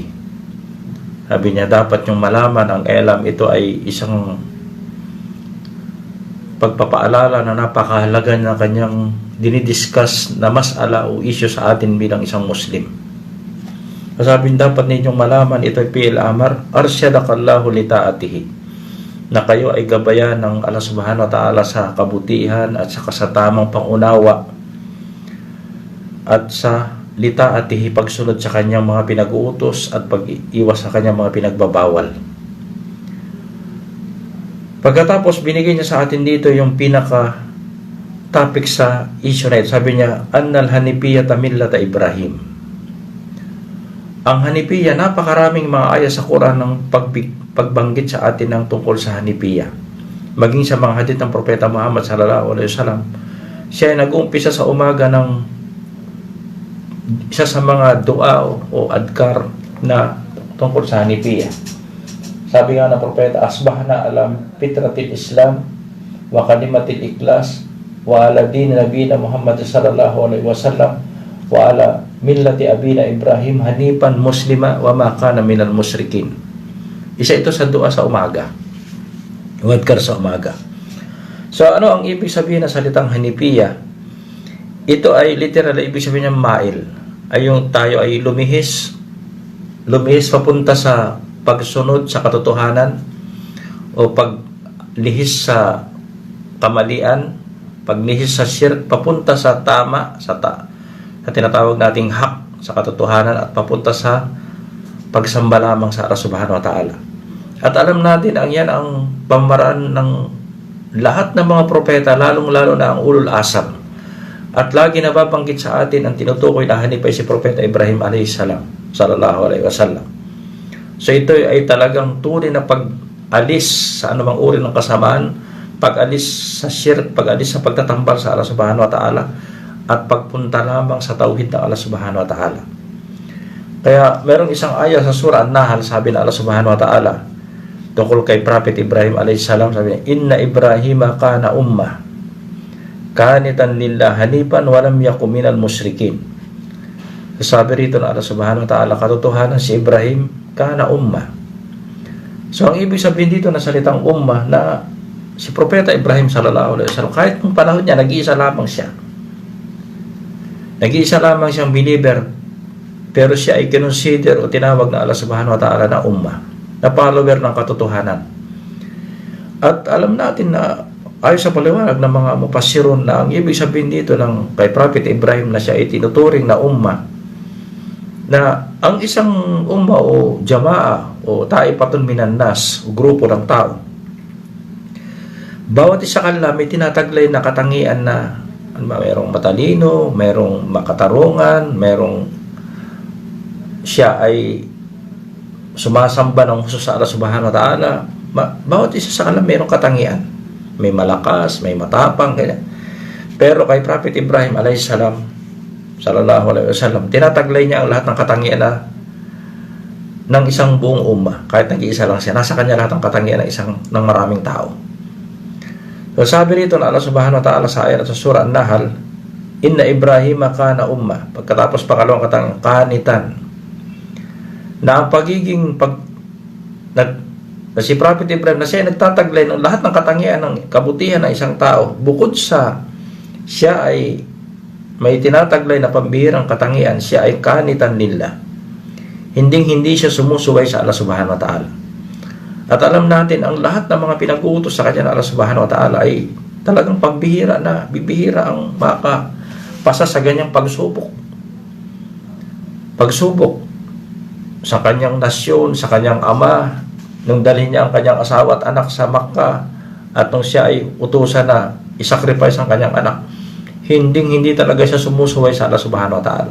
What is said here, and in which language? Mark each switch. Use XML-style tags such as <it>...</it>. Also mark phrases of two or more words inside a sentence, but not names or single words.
<tl>Sabi niya, dapat yung malaman ang i'lam, ito ay isang pagpapaalala na napakahalaga na kanyang dinidiscuss na masala o issue sa atin bilang isang Muslim. Sabi niya, dapat ninyong malaman, ito ay</tl> <ar>فعل أمر, أرشدك الله لطاعته,</ar> <tl>na kayo ay gabayan ng</tl> <ar>الله سبحانه وتعالى</ar> <tl>sa kabutihan at sa tamang pangunawa at sa litaatihi, pagsunod sa kanyang mga pinag-uutos at pag-iwas sa kanyang mga pinagbabawal. Pagkatapos, binigay niya sa atin dito yung pinaka topic sa issue na ito. Sabi niya,</tl> <ar>"أن الحنيفية ملة إبراهيم."</ar> <tl>Ang Hanipiya, napakaraming mga ayat sa Quran ng pagbanggit sa atin ng tungkol sa Hanipiya. Maging sa mga hadith ng Propeta Muhammad</tl> <ar>صلى الله عليه وسلم,</ar> <tl>siya ay nag-uumpisa sa umaga ng isa sa mga dua o adkar na tungkol sa Hanipiya. Sabi nga ng Propeta,</tl> <ar>"أصبحنا على فطرة الإسلام وكلمة الإخلاص وعلى دين نبينا محمد صلى الله عليه وسلم وعلى ملة أبينا إبراهيم حنيفا مسلما وما كان من المشركين."</ar> <tl>Isa ito sa dua sa umaga, wadkar sa umaga. So ano ang ibig sabihin ng salitang Hanipiya? Ito ay literal, ibig sabihin niya ma'il, ay yung tayo ay lumihis papunta sa pagsunod sa katotohanan o paglihis sa kamalian, paglihis sa shirk, papunta sa tama, sa tinatawag nating hak, sa katotohanan, at papunta sa pagsamba lamang sa</tl> <ar>الله سبحانه وتعالى.</ar> <tl>At alam natin ang yan ang pamaraan ng lahat ng mga propeta, lalong-lalo na ang</tl> <ar>أولو العزم.</ar> <tl>At lagi nababanggit sa atin ang tinutukoy na hanipay si Propeta Ibrahim</tl> <ar>عليه السلام صلى الله عليه وسلم.</ar> <tl>So ito ay talagang tunay na pag-alis sa anumang uri ng kasamaan, pag-alis sa shirk, pag-alis sa pagtatambal sa</tl> <ar>الله سبحانه وتعالى,</ar> <tl>at pagpunta lamang sa tauhid ng</tl> <ar>الله سبحانه وتعالى.</ar> <tl>Kaya merong isang ayah sa surah An-Nahl, sabi ng</tl> <ar>الله سبحانه وتعالى</ar> <tl>tungkol kay Prophet Ibrahim</tl> <ar>عليه السلام,</ar> <tl>sabi niya,</tl> <ar>"إن إبراهيم كان أمة قانتا لله حنيفا ولم يك من المشركين."</ar> <tl>Sabi rito ng</tl> <ar>الله سبحانه وتعالى,</ar> <tl>katotohanan si Ibrahim</tl> <ar>كان أمة.</ar> <tl>So ang ibig sabihin dito na salitang ummah, na si Propeta Ibrahim</tl> <ar>صلى الله عليه وسلم,</ar> <tl>kahit nung panahon niya, nag-iisa lamang siya. Nag-iisa lamang siyang believer, pero siya ay kinonsider o tinawag na</tl> <ar>الله سبحانه وتعالى</ar> <tl>na ummah, na follower ng katotohanan. At alam natin na ayon sa paliwanag ng mga mufassirun na ang ibig sabihin dito ng kay Prophet Ibrahim na siya ay tinuturing na ummah, na ang isang ummah o jamaa o</tl> <ar>طائفة من الناس</ar> <tl>o grupo ng tao, bawat isa kanila may tinataglay na katangian na merong matalino, merong makatarungan, merong siya ay sumasamba ng husto sa</tl> <ar>الله سبحانه وتعالى.</ar> <tl>Bawat isa sa kanila merong katangian may malakas, may matapang, ganyan. Pero kay Prophet Ibrahim</tl> <ar>عليه السلام صلى الله عليه وسلم,</ar> <tl>tinataglay niya ang lahat ng katangian ng isang buong umma. Kahit nag-iisa lang siya, nasa kanya lahat ng katangian ng maraming tao. So sabi rito na</tl> <ar>الله سبحانه وتعالى</ar> <tl>sa ayat sa surah An-Nahl,</tl> <ar>إن إبراهيم كان أمة.</ar> <tl>Pagkatapos pangalawang katangian, kanitan. Na ang pagiging na si Prophet Ibrahim na siya nagtataglay ng lahat ng katangian ng kabutihan ng isang tao, bukod sa siya ay may tinataglay na pambihirang katangian, siya ay</tl> <ar>قانتا لله.</ar> <tl>Hindi siya sumusuway sa</tl> <ar>الله سبحانه وتعالى.</ar> <tl>At alam natin ang lahat ng mga pinag-uutos sa kanya ng</tl> <ar>الله سبحانه وتعالى</ar> <tl>ay talagang pagbihira na, bibihira ang makapasa sa ganyang pagsubok sa kanyang nasyon, sa kanyang ama, nung dalhin niya ang kanyang asawa at anak sa Makkah, at nung siya ay utusan na isacrifice ang kanyang anak, hindi talaga siya sumusuway sa</tl> <ar>الله سبحانه وتعالى.</ar>